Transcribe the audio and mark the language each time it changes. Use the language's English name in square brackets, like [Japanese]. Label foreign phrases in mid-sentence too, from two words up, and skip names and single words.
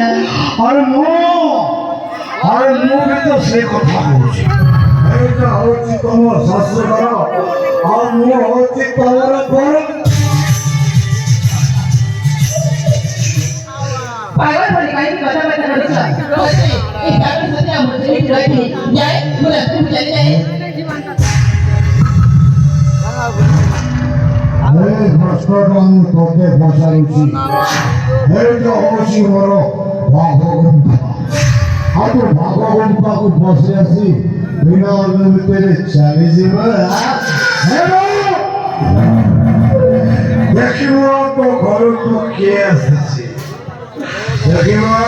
[Odia] ଆରେ ମୁଁ ବି ତ ସେ କଥା କହୁଛି ଏଇଟା ହଉଛି ତମ ଶାଶୁଘର ଆଉ ମୁଁ ହଉଛି ତମର ଘର ପାଗଳ ଭଳି କାହିଁକି କଥାବାର୍ତ୍ତା କରୁଛ [Bangla] এই পাগল সাথে আমার ছেলে রয়েছে যাই [Odia] ମୁଁ ରାସ୍ତାକୁ ଚାଲିଯାଏ ପ୍ରଶ୍ନଟା ମୁଁ ତୋତେ ପଚାରୁଛି ଏଇଟା ହଉଛି ମୋର ବାଘ ଗୁମ୍ଫା ଆଉ ତୁ ବାଘ ଗୁମ୍ଫାକୁ ପଶି ଆସି ବିନା ଅନୁମତିରେ ଚାଲିଯିବ ଦେଖିବ ତୋ ଘରକୁ କିଏ ଆସିଛି ଦେଖିବ